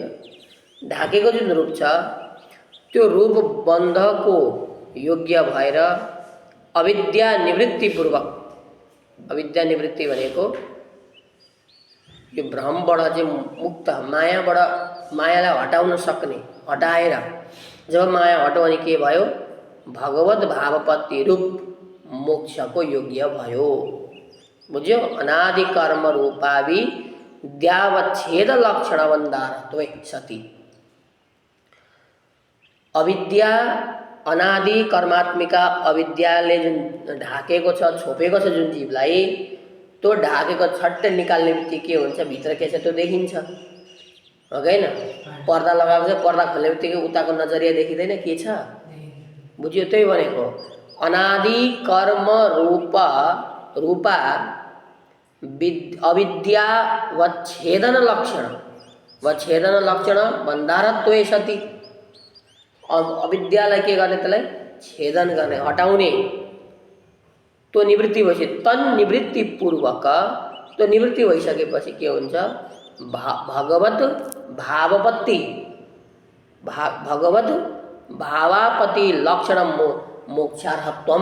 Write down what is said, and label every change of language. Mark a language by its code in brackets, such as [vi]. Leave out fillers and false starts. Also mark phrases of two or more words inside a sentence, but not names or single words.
[ne] ढाकेको जुन रूप छ त्यो रूप बन्धको योग्य भएर अविद्या निवृत्तिपूर्वक, अविद्या निवृत्ति भनेको यो भ्रमबाट चाहिँ मुक्त, मायालाई हटाउन सक्ने, हटाएर जब माया हट्यो भने के भयो? भगवत भावपत्ति रूप मोक्षको योग्य भयो। बुझ्यो? [sa] अनादि कर्म रूपावि द्यावच्छेद लक्षण बन्धारत्वे सति। [ne] अविद्या, अनादि कर्मात्मिका अविद्याले जुन ढाकेको छ, छोपेको छ जुन जीवलाई, त्यो ढाकेको छट्टै निकाल्ने बित्तिकै के हुन्छ, भित्र के छ त्यो देखिन्छ, हो कि होइन? पर्दा लगाएको छ, पर्दा खोल्ने बित्तिकै उताको नजरिया देखिँदैन के छ, बुझ्यो? त्यही भनेको [sa] अनादि कर्म रूपा अविद्या वच्छेदन लक्षण बन्धारत्वे सति। [ne] अविद्यालाई के गर्ने, त्यसलाई छेदन गर्ने, हटाउने। त्यो निवृत्ति भएपछि तन्निवृत्तिपूर्वक, त्यो निवृत्ति भइसकेपछि के हुन्छ, [sa] भगवत भावापति लक्षण मोक्षार्हत्वम।